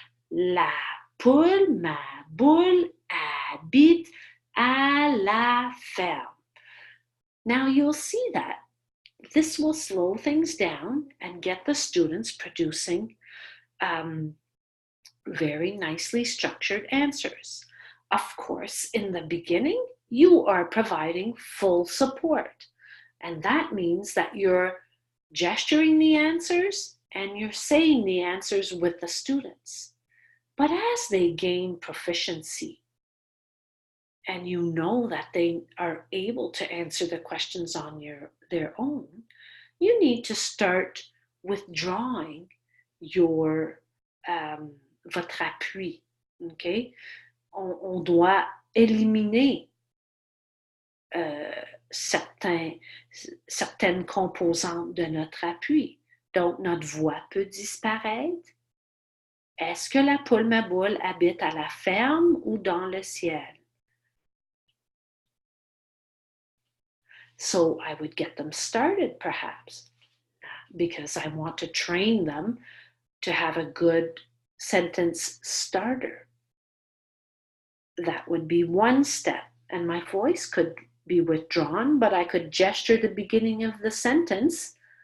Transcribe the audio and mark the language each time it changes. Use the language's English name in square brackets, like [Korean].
[French] La poule, ma boule, habite à la ferme. [English] Now you'll see that this will slow things down and get the students producing very nicely structured answers. Of course, in the beginning, you are providing full support. And that means that you're gesturing the answers and you're saying the answers with the students. But as they gain proficiency, and you know that they are able to answer the questions on their own, you need to start withdrawing your [French] votre appui. [English] Okay? [French] On doit éliminer certaines composantes de notre appui. Donc, notre voix peut disparaître. Est-ce que la poule ma boule habite à la ferme ou dans le ciel? [English] So I would get them started, perhaps, because I want to train them to have a good sentence starter. That would be one step, and my voice could be withdrawn, but I could gesture the beginning of the sentence.